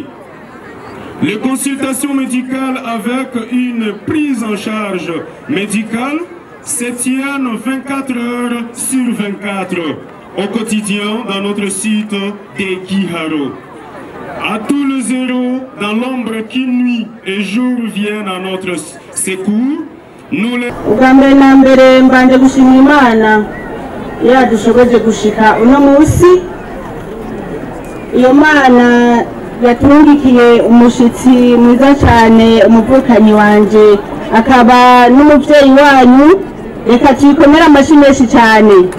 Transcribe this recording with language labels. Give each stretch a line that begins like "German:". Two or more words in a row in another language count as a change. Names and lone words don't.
French: Les consultations médicales avec une prise en charge médicale se tiennent 24 heures sur 24 au quotidien dans notre site de Giharo. À tous les héros dans l'ombre qui nuit et jour viennent à notre secours, nous les...
Rundi: Ubwambere na mbere mbanje gushima Imana yadushoboje gushika uno munsi. Iyo Mana yatungikiye umushitsi mwiza cyane, umuvukanyi wanje akaba n'umuvyeyi wanyu, reka cikomera amashi menshi cyane.